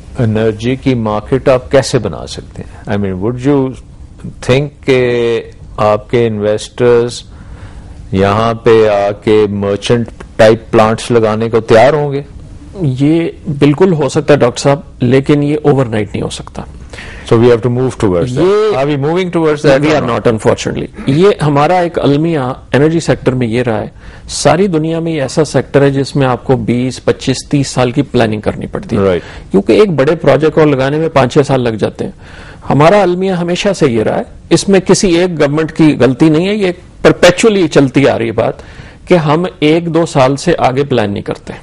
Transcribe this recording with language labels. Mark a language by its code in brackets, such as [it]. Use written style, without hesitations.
[ur] Energy کی market آپ کیسے بنا سکتے ہیں؟ [en] I mean would you think [ur] کہ آپ کے انویسٹرز یہاں پہ آ کے مرچنٹ ٹائپ پلانٹس لگانے کو تیار ہوں گے؟ یہ بالکل ہو سکتا ہے ڈاکٹر صاحب, لیکن یہ اوور نائٹ نہیں ہو سکتا. [en] So we have to move towards that. Are we moving towards that? We are not, unfortunately. [ur] یہ ہمارا ایک المیہ انرجی سیکٹر میں یہ رہا ہے, ساری دنیا میں یہ ایسا سیکٹر ہے جس میں آپ کو 20, 25, 30 سال کی پلاننگ کرنی پڑتی ہے, کیونکہ ایک بڑے پروجیکٹ کو لگانے میں 5-6 سال لگ جاتے ہیں. ہمارا المیہ ہمیشہ سے یہ رہا ہے, اس میں کسی ایک گورنمنٹ کی غلطی نہیں ہے, یہ پرپیچولی چلتی آ رہی بات کہ ہم 1-2 سال سے آگے پلان نہیں کرتے.